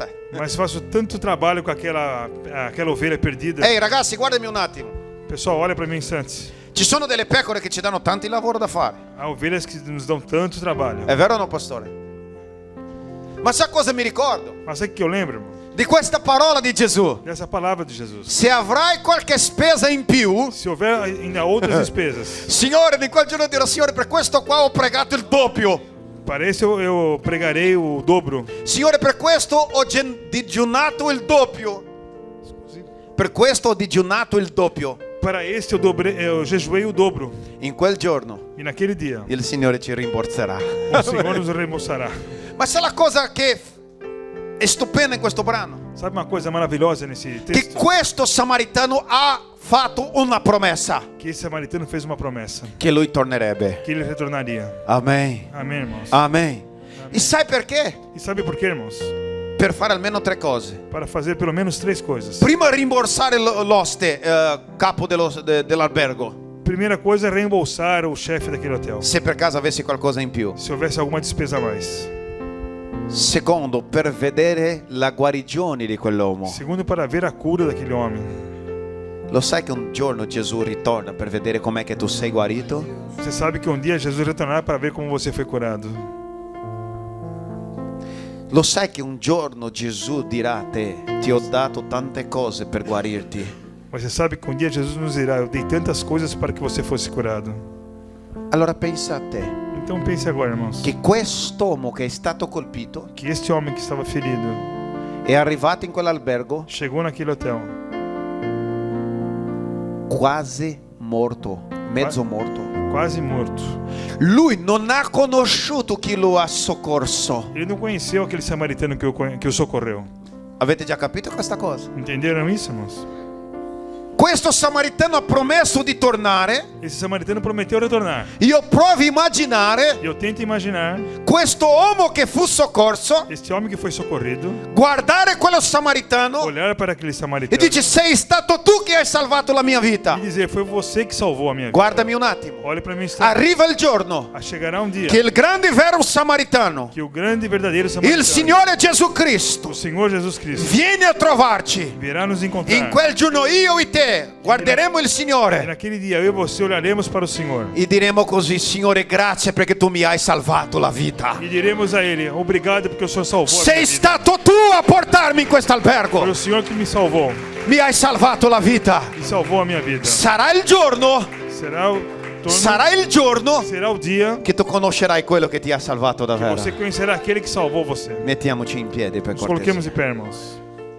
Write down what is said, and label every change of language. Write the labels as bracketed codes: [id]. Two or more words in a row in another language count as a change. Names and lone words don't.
[pt] mas faço tanto trabalho com aquela ovelha perdida. [it] Ehi ragazzi, guardami un attimo. [pt] Pessoal, olha para mim um instante. [it] Ci sono delle pecore che ci danno tanto lavoro da fare. [pt] Há ovelhas que nos dão tanto trabalho. [it] È vero o no, pastore? Ma sa cosa mi ricordo? [pt] Mas sabe o que eu lembro, irmão? [it] Di questa parola di Gesù: [pt] Dessa palavra de Jesus. [it] se avrai qualche spesa in più, [pt] Se houver ainda outras despesas, [it] Signore, di quel giorno dirò: Signore, per questo qua ho pregato il doppio. [pt] para esse eu pregarei o dobro. [it] Signore, per questo ho digiunato il doppio. Per questo ho digiunato il doppio. [pt] Para este eu jejuei o dobro. [it] In quel giorno [pt] E naquele dia, [it] il Signore ci rimborserà. [pt] o Senhor nos reembolsará. [it] Ma sai la cosa che è stupenda in questo brano? [pt] Sabe uma coisa maravilhosa nesse [it] Che [pt] texto? [it] questo samaritano ha fatto una promessa: [pt] Que esse samaritano fez uma promessa. [it] che lui tornerebbe. [pt] Que ele retornaria. [it] Amen. [pt] Amém, irmãos? [it] Amen. E sai perché? [pt] E sabe por quê, irmãos? [it] Per fare almeno 3 cose. [pt] Para fazer pelo menos 3 coisas. [it] Prima rimborsare l'oste, capo dell'albergo, [pt] Primeira coisa é reembolsar o chefe daquele hotel. [it] se per caso avessi qualcosa in più. [pt] Se houvesse alguma despesa a mais. [it] Secondo, per vedere la guarigione di quell'uomo. [pt] Segundo, para ver a cura daquele homem. [it] Lo sai che un giorno Gesù ritorna per vedere com'è che tu sei guarito? [pt] Você sabe que um dia Jesus retornará para ver como você foi curado. [it] Lo sai che un giorno Gesù dirà a te: ti ho dato tante cose per guarirti. [pt] Mas você sabe que um dia Jesus nos dirá: eu dei tantas coisas para que você fosse curado. [it] Allora pensa a te, [pt] Então pense agora, irmãos, [it] che quest'uomo che è stato colpito [pt] que este homem que estava ferido [it] è arrivato in quell'albergo [pt] chegou naquele hotel [it] quasi morto, mezzo morto. [pt] quase morto. [it] Lui non ha conosciuto chi lo ha soccorso. [pt] Ele não conheceu aquele samaritano que o socorreu. [it] Avete già capito questa cosa? [pt] Entenderam isso, irmãos? [it] Questo samaritano ha promesso di tornare. [pt] Esse samaritano prometeu retornar. [it] Io provo a immaginare [pt] E eu tento imaginar [it] questo uomo che fu soccorso [pt] este homem que foi socorrido [it] guardare quello samaritano [pt] olhar para aquele e samaritano [it] dice: sei stato tu che hai salvato la mia vita. [pt] e dizer: foi você que salvou a minha vida. [it] Guardami un attimo. [pt] Olha para mim, está. [it] Arriva il giorno [pt] Chegará um dia [it] che il grande vero samaritano, [pt] que o grande e verdadeiro [it] il [pt] samaritano, [it] Signore Gesù Cristo, [pt] o Senhor Jesus Cristo, [it] viene a trovarci. [pt] virá nos [it] In [pt] encontrar. [it] quel giorno io e te guarderemo il [pt] E [it] Signore [pt] naquele dia eu e você olharemos para o Senhor [it] e diremo così: Signore, grazie perché tu mi hai salvato la vita. [pt] e diremos a Ele: obrigado porque o Senhor salvou a minha [it] Sei [pt] vida. [it] stato tu a portarmi in questo [pt] Foi [it] albergo. [pt] o Senhor que me salvou [it] Mi hai salvato la vita. [pt] e salvou a minha vida. [it] Sarà il giorno, sarà il giorno [pt] será o dia [it] che tu conoscerai quello che ti ha salvato [pt] que [it] davvero. [pt] você conhecerá aquele que salvou você. [it] Mettiamoci in piedi per [pt] Nos coloquemos [it] cortesia. [pt] em pé, irmãos.